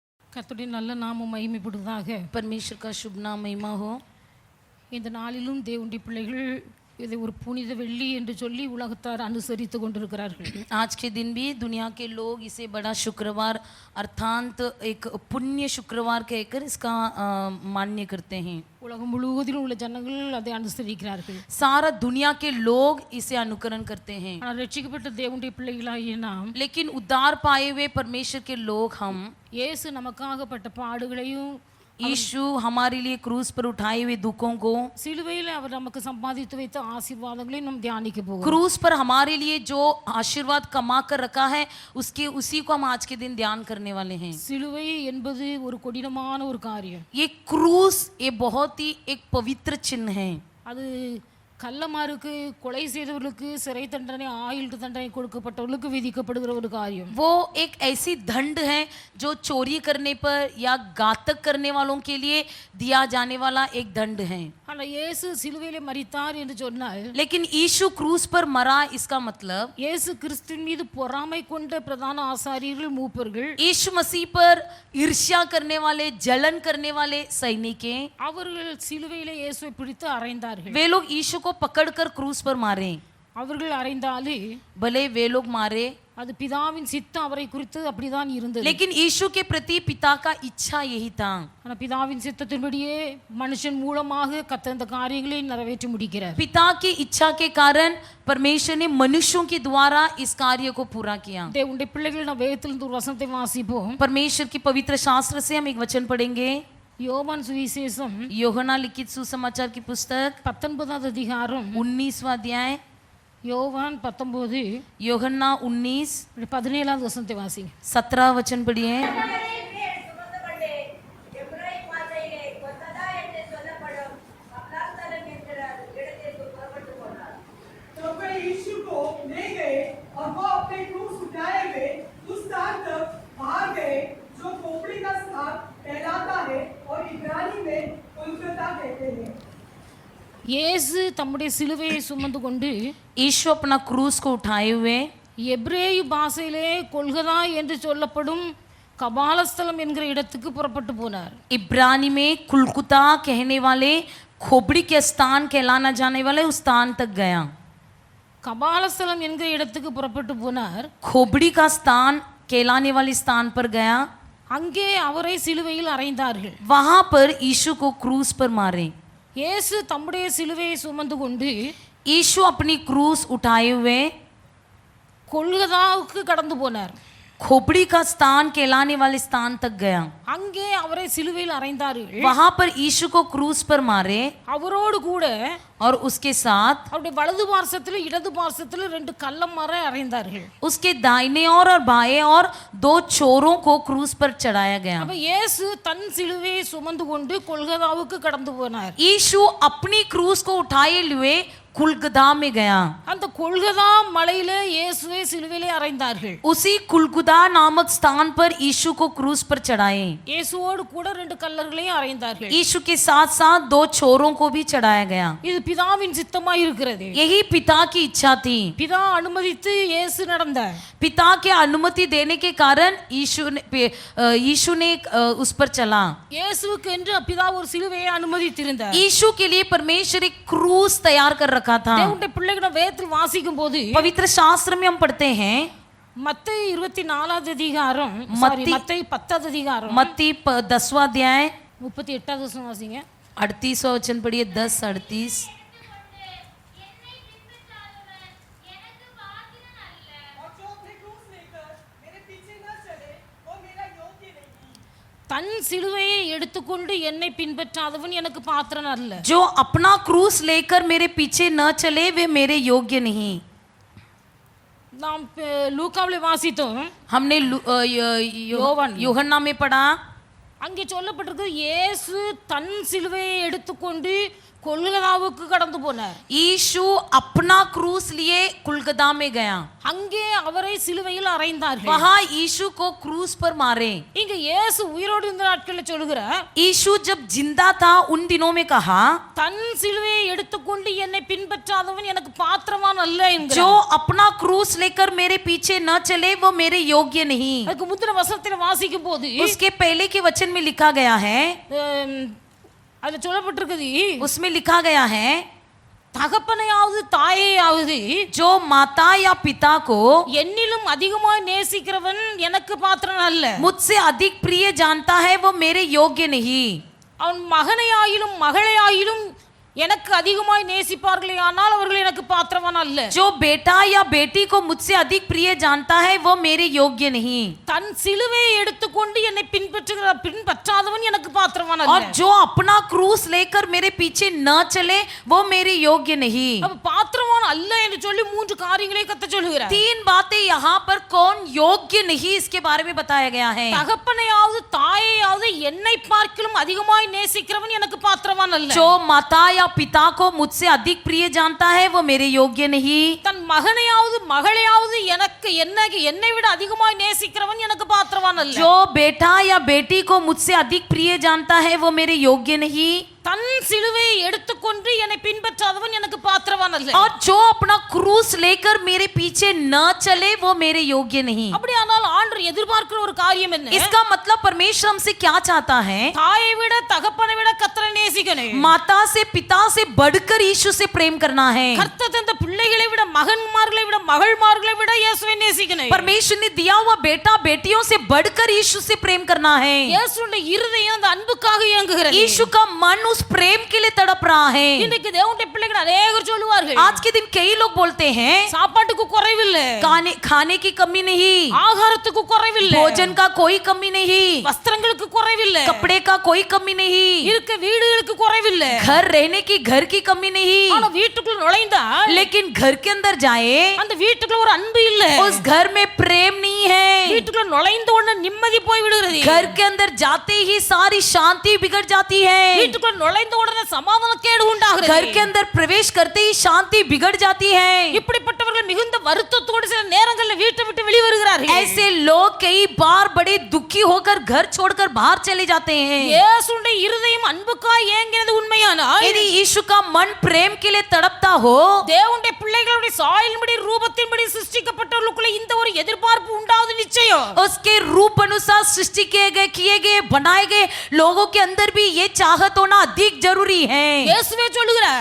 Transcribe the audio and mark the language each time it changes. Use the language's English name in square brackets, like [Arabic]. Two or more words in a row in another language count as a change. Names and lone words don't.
[Tamil] கர்த்தருடைய நல்ல நாமம் மகிமைப்படுவதாக. [Hindi] परमेश्वर का शुभ नाम महिमा हो। [Tamil] இந்த நாளிலும் தேவனுடைய பிள்ளைகள் இதை ஒரு புனித வெள்ளி என்று சொல்லி உலகத்தார் அனுசரித்து கொண்டிருக்கிறார்கள். [Hindi] आज के दिन भी दुनिया के लोग इसे बड़ा शुक्रवार अर्थात एक पुण्य शुक्रवार कहकर इसका मान्य करते हैं। [Tamil] உலகம் முழுவதிலும் உள்ள ஜனங்கள் அதை அனுசரிக்கிறார்கள். [Hindi] सारा दुनिया के लोग इसे अनुकरण करते हैं। [Tamil] ஆனால் ரட்சிக்கப்பட்ட தேவனுடைய பிள்ளைகளாகிய நாம், [Hindi] लेकिन उद्धार पाए हुए परमेश्वर के लोग हम, [Tamil] இயேசு நமக்காக பட்ட பாடுகளையும் [Hindi] यीशु हमारे लिए क्रूस पर उठाए हुए दुखों को, [Tamil] சிலுவையில் அவர் நமக்கு சம்பாதித்து வைத்த ஆசீர்வாதங்களையும் நாம் தியானிக்க போகிறோம். [Hindi] क्रूस पर हमारे लिए जो आशीर्वाद कमा कर रखा है उसी को हम आज के दिन ध्यान करने वाले हैं। [Tamil] சிலுவை என்பது ஒரு கொடினமான ஒரு காரியம். [Hindi] ये क्रूस ये बहुत ही एक पवित्र चिन्ह है। [Tamil] அது கள்ளமாருக்கு கொலை செய்தவர்களுக்கு சிறை தண்டனை ஆயுள் தண்டனை கொடுக்கப்பட்டவர்களுக்கு விதிக்கப்படுகிற ஒரு காரியம். [Hindi] वो एक ऐसी दंड है जो चोरी करने पर या घातक करने वालों के लिए दिया जाने वाला एक दंड है। [Tamil] ஆனால் இயேசு சிலுவையிலே மரித்தார் என்று சொன்னால், [Hindi] लेकिन यीशु क्रूस पर मरा इसका मतलब [Tamil] இயேசு கிறிஸ்துவின் மீது பொறாமை கொண்ட பிரதான ஆசாரியர்கள் மூப்பர்கள், [Hindi] यीशु मसीह पर ईर्ष्या करने वाले जलन करने वाले सैनिक [Tamil] அவர்கள் சிலுவையிலே இயேசுவை பிடித்து அறைந்தார்கள். [Hindi] वे लोग यीशु को पकड़कर क्रूस पर मारे। [Tamil] அவர்கள் அறைந்தாலே [Hindi] भले वे लोग मारे, [Tamil] அது பிதாவின் சித்தம் அவரை குறித்து அப்படிதான் இருந்தது. [Hindi] लेकिन यीशु के प्रति पिता का इच्छा यही था। [Tamil] ஆனால் பிதாவின் சித்தத்தின்படியே மனுஷன் மூலமாக கர்த்தர் இந்த காரியங்களை நிறைவேற்றி முடிக்கிறார். [Hindi] पिता की इच्छा के कारण परमेश्वर ने मनुष्यों के द्वारा इस कार्य को पूरा किया। [Tamil] தேவனுடைய பிள்ளைகள் நாம் வேதத்திலிருந்து ஒரு வசனத்தை வாசிப்போம். [Hindi] परमेश्वर की पवित्र शास्त्र से हम एक वचन पढ़ेंगे। [Tamil] யோவான் சுவிசேஷம் [Hindi] யோहन्ना लिखित सुसमाचार की पुस्तक [Tamil] 19வது அதிகாரம் [Hindi] 19वां अध्याय, [Tamil] யோவான் 19 [Hindi] யோहन्ना 19 [Tamil] 17வது வசனத்தை வாசிங்க. [Hindi] 17 वचन पढ़िए। यीशु को ले गए और वो अपने क्रूस उठाए हुए उस स्थान तक बाहर गए जो खोपड़ी का स्थान कहलाता है और इब्रानी में गोलगोथा कहते हैं। [Tamil] இயேசு தம்முடைய சிலுவையை சுமந்து கொண்டு [Hindi] यीशु अपना क्रूस को उठाए हुए [Tamil] எபிரேய பாஷையிலே கொல்கதா என்று சொல்லப்படும் கபாலஸ்தலம் என்கிற இடத்துக்கு புறப்பட்டு போனார். [Hindi] इब्रानी में कुलकुता कहने वाले खोपड़ी के स्थान कहलाना जाने वाले उस स्थान तक गया। [Tamil] கபாலஸ்தலம் என்கிற இடத்துக்கு புறப்பட்டு போனார். [Hindi] खोपड़ी का स्थान कहलाने वाले स्थान पर गया। [Tamil] அங்கே அவரை சிலுவையில் அறைந்தார்கள். [Hindi] वहां पर यीशु को क्रूस पर मारे। [Tamil] இயேசு தம்முடைய சிலுவையை சுமந்து கொண்டு [Hindi] यीशु अपनी क्रूस उठाए हुए [Tamil] கொல்கதாவுக்கு கடந்து போனார். [Hindi] खोपड़ी का स्थान कहलाने वाले स्थान तक गया। [Tamil] அங்கே அவரை சிலுவையில் அறைந்தார்கள். [Hindi] वहां पर यीशु को क्रूस पर मारे [Tamil] அவரோடு கூட [Hindi] और उसके साथ [Tamil] அவருடைய வலது பார்சத்தில் இடது பார்சத்தில் 2 கள்ளம் மர அறைந்தார்கள். [Hindi] उसके दाहिने और बाएं और 2 चोरों को क्रूस पर चढ़ाया गया। [Tamil] அப்ப இயேசு தன் சிலுவையை சுமந்து கொண்டு கொல்கதாவுக்கு கடந்து போனார். [Hindi] यीशु अपनी क्रूस को उठाए हुए कुलगदा में गया। [Tamil] அந்த கொல்கதா மலையிலே இயேசுவை சிலுவையிலே அறைந்தார்கள். [Hindi] उसी कुलगुदा नामक स्थान पर यीशु को क्रूस पर चढ़ाए। [Tamil] இயேசுவோடு கூட 2 கள்ளர்களையும் அறைந்தார்கள். [Hindi] यीशु के साथ साथ 2 चोरों को भी चढ़ाया गया। [Tamil] இது பிதாவின் சித்தமாய் இருக்கிறது. [Hindi] यही पिता की इच्छा थी। [Tamil] பிதா அனுமதித்து இயேசு நடந்தார். [Hindi] पिता के अनुमति देने के कारण यीशु ने उस पर चला। [Tamil] இயேசுவுக்கு என்று பிதா ஒரு சிலுவையை அனுமதித்திருந்தார். [Hindi] यीशु के लिए परमेश्वर एक क्रूस तैयार कर रखा था। [Tamil] தேவனுடைய பிள்ளைகள் வேதத்தில் வாசிக்கும் போது [Hindi] पवित्र शास्त्र में हम पढ़ते हैं [Tamil] மத்தேயு 24வது அதிகாரம் மத்தேயு 10வது அதிகாரம் [Hindi] मत्ती 10वां अध्याय [Tamil] 38வது வசனம் வாசிங்க. [Hindi] 38वां वचन पढ़िए। 10:38। [Tamil] தன் சிலுவையை எடுத்துக்கொண்டு என்னை பின்பற்றாதவன் எனக்கு பாத்திரன் அல்ல. [Hindi] जो अपना क्रूस लेकर मेरे पीछे न चले वे मेरे योग्य नहीं। [Tamil] நாம் லூக்காவிலே வாசித்தோம். [Hindi] हमने யோहन्ना में पढ़ा। [Tamil] அங்கே சொல்லப்பட்டிருக்கு இயேசு தன் சிலுவையை எடுத்துக்கொண்டு கொல்கதாவுக்கு கடந்து போனார். [Hindi] यीशु अपना क्रूस लिए कुलगदा में गया, [Tamil] அங்கே அவரை சிலுவையில் அறைந்தார்கள். [Hindi] वहां यीशु को क्रूस पर मारे। [Tamil] இங்க இயேசு உயிரோடு இருந்த நாட்களில் சொல்லுகிறார், [Hindi] यीशु जब जिंदा था उन दिनों में कहा, [Tamil] தன் சிலுவையை எடுத்துக்கொண்டு என்னை பின்பற்றாதவன் எனக்கு பாத்திரவான் அல்ல [Hindi] जो [Tamil] என்கிறார். [Hindi] अपना क्रूस लेकर मेरे पीछे न चले वो मेरे योग्य नहीं। [Tamil] அதுக்கு முந்தின வசனத்தில் வாசிக்கும் போது [Hindi] उसके पहले के वचन में लिखा गया है, [Tamil] அதுல சொல்லப்பட்டிருக்குது, [Hindi] उसमें लिखा गया है, [Tamil] தகப்பனையாவது தாயையாவது [Hindi] जो माता या पिता को [Tamil] என்னிலும் அதிகமாய் நேசிக்கிறவன் எனக்கு பாத்திரன் அல்ல. [Hindi] मुझसे अधिक प्रिय जानता है वो मेरे योग्य नहीं। [Tamil] அவன் மகனையாயிலும் மகளையாயிலும் எனக்கு அதிகமாய் நேசிப்பார்களே ஆனால் அவர்கள் எனக்கு பாத்திரவான் அல்ல. [Hindi] जो बेटा या बेटी को मुझसे अधिक प्रिय जानता है वो मेरे योग्य नहीं। [Tamil] தன் சிலுவையை எடுத்துக்கொண்டு என்னை பின்பற்றாதவன் எனக்கு பாத்திரவான் அல்ல. [Hindi] और जो अपना क्रूस लेकर मेरे पीछे न चले वो मेरे योग्य नहीं। [Tamil] அப்ப பாத்திரவான் அல்ல என்று சொல்லி மூன்று காரியங்களை கத்த சொல்லுகிறார். [Hindi] तीन बातें यहाँ पर कौन योग्य नहीं इसके बारे में बताया गया है। [Tamil] தகப்பனையாவது தாயையாவது என்னை பார்க்கிலும் அதிகமாய் நேசிக்கிறவன் எனக்கு பாத்திரவான் அல்ல. [Hindi] जो माता या पिता को मुझसे अधिक प्रिय जानता है वो मेरे योग्य नहीं। [Tamil] தன் மகனையாவது மகளையாவது எனக்கு என்னை விட அதிகமாய் நேசிக்கிறவன் எனக்கு பாத்திரவான் அல்ல. [Hindi] जो बेटा या बेटी को मुझसे अधिक प्रिय जानता है वो मेरे योग्य नहीं। [Tamil] தன் சிலுவையை எடுத்துக்கொண்டு என்னை பின்பற்றாதவன் எனக்கு பாத்திரவான் அல்ல. [Hindi] और जो अपना क्रूस लेकर मेरे पीछे न चले वो मेरे योग्य नहीं। [Tamil] அப்படியானால் ஆண்டவர் எதிர்பார்க்கிற ஒரு காரியம் என்ன? [Hindi] इसका मतलब परमेश्वर हमसे क्या चाहता है? [Tamil] தாயை விட தகப்பனை விட கர்த்தரை நேசிக்கணும். [Hindi] माता से पिता से बढ़कर यीशु से प्रेम करना है। [Tamil] கர்த்தர் தந்த பிள்ளைகளை விட மகன்மார்களை விட மகள்மார்களை விட இயேசுவை நேசிக்கணும். [Hindi] परमेश्वर ने दिया हुआ बेटा बेटियों से बढ़कर यीशु से प्रेम करना है। [Tamil] இயேசுவின் இருதயம் அந்த அன்புக்காக இயங்குகிறது. [Hindi] यीशु का मन उस प्रेम के लिए तड़प रहा है। [Tamil] இன்னைக்கு தேவனுடைய பிள்ளைகள் अनेகர் சொல்லுவார்கள், [Hindi] आज के दिन कई लोग बोलते हैं [Tamil] சாப்பாட்டுக்கு குறைவில்லை, [Hindi] खाने की कमी नहीं, [Tamil] ஆகாரத்துக்கு குறைவில்லை, [Hindi] भोजन का कोई कमी नहीं, [Tamil] வஸ்திரங்களுக்கு குறைவில்லை, [Hindi] कपड़े का कोई कमी नहीं, [Tamil] இருக்க வீடுகளுக்கு குறைவில்லை, [Hindi] घर रहने की घर की कमी नहीं। [Tamil] ஆனா வீட்டுக்குள்ள நுழைந்தா [Hindi] लेकिन घर के अंदर जाए [Tamil] அந்த வீட்டுக்குள்ள ஒரு அன்பு இல்ல, [Hindi] उस घर में प्रेम नहीं है। [Tamil] வீட்டுக்குள்ள நுழைந்த உடனே நிம்மதி போய் விடுகிறது, [Hindi] घर के अंदर जाते ही सारी शांति बिगड़ जाती है, [Tamil] வீட்டுக்குள்ள நுழைந்த உடனே சமாதானக்கேடு உண்டாகிறது, [Hindi] घर के अंदर प्रवेश करते ही शांति बिगड़ जाती है। [Tamil] இப்படிப்பட்டவர்கள் மிகுந்த வருத்தத்தோடு சில நேரங்களில் வீட்டை விட்டு வெளியே வருகிறார்கள். [Hindi] ऐसे लोग कई बार बड़े दुखी होकर घर छोड़कर बाहर चले जाते हैं। [Tamil] இயேசுவின் இருதயம் அன்புக்காய் ஏங்கினது உண்மையானால் [Hindi] यदि यीशु का मन प्रेम के लिए तड़पता हो, [Tamil] தேவனுடைய பிள்ளைகளுடைய சாயலின்படி ரூபத்தின்படி சிருஷ்டிக்கப்பட்டவர்களுக்குள்ள இந்த ஒரு எதிர்பார்ப்பு உண்டாவது நிச்சயம். [Hindi] उसके रूप अनुसार सृष्टि किए गए बनाए गए लोगों के अंदर भी ये चाहत होना अधिक जरूरी है। [Tamil] இயேசுவே சொல்லுகிறார்,